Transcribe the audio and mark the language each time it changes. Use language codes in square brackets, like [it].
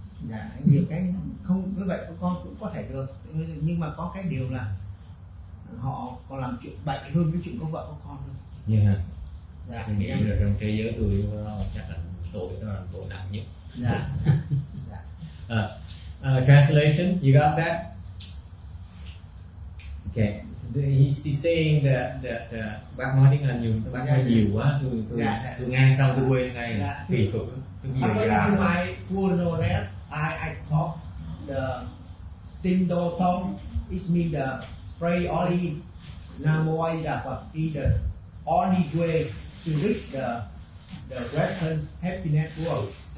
[vi] Dạ, nhiều cái không như vậy con cũng có thể được, nhưng mà có cái điều là họ còn làm chuyện bậy hơn cái chuyện có vợ có con hơn. Như hả? Dạ. Tôi nghĩ là trong thế giới tôi chắc là tội đó là tội nặng nhất. Dạ. Dạ. [en] Translation, you got that? Okay. He's saying that [vi] bác nói tiếng Anh nhiều, bác nói nhiều quá, tôi nghe xong tôi quên ngay. Kỳ cục. [en] According to my poor knowledge, I thought the Tindo Tong is mean the pray only Namo A Di Đà Phật is the only way to reach the Western happiness world.